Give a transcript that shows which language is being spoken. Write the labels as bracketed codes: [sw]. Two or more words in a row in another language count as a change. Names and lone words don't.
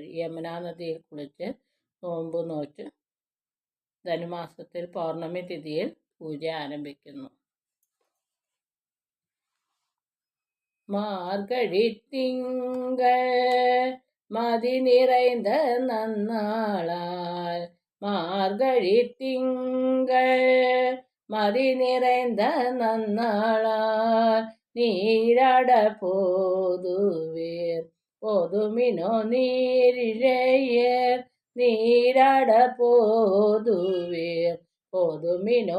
[ml] യമുനാ നദിയിൽ കുളിച്ച് നോമ്പ് നോറ്റ് ധനുമാസത്തിൽ പൗർണമി തിഥിയിൽ പൂജ ആരംഭിക്കുന്നു. [ta] மார்கழி திங்கள் மதி நிறைந்த நன்னாளால், மார்கழி திங்கள் மதி நிறைந்த நன்னாளால், நீராட போதுவீர் போதுமினோ நீரிழையர், நீராட போதுவீர் போதுமினோ